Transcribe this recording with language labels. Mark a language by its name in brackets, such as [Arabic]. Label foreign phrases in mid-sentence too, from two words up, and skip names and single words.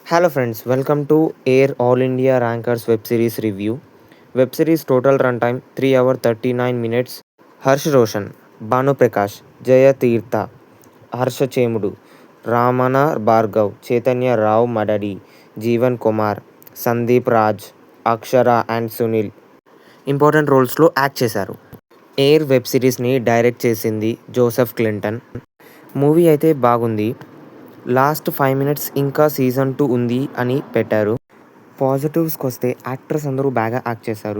[English] Hello friends, welcome to Air All India Rankers web series review. Web series total runtime 3 hour 39 minutes. [Telugu] Harsh Roshan, Banu Prakash, Jaya Tirtha, Harsha Chemudu, Ramana Bhargav, Chaitanya Rao Madadi, Jeevan Kumar, Sandeep Raj, Akshara and Sunil ఇంపార్టెంట్ రోల్స్లో యాక్ట్ చేశారు. ఎయిర్ వెబ్ సిరీస్ని డైరెక్ట్ చేసింది జోసెఫ్ క్లింటన్. మూవీ అయితే బాగుంది. [English] last 5 minutes [Telugu] ఇంకా సీజన్ 2 ఉంది అని పెట్టారు. పాజిటివ్స్కి వస్తే యాక్టర్స్ అందరూ బాగా యాక్ట్ చేశారు.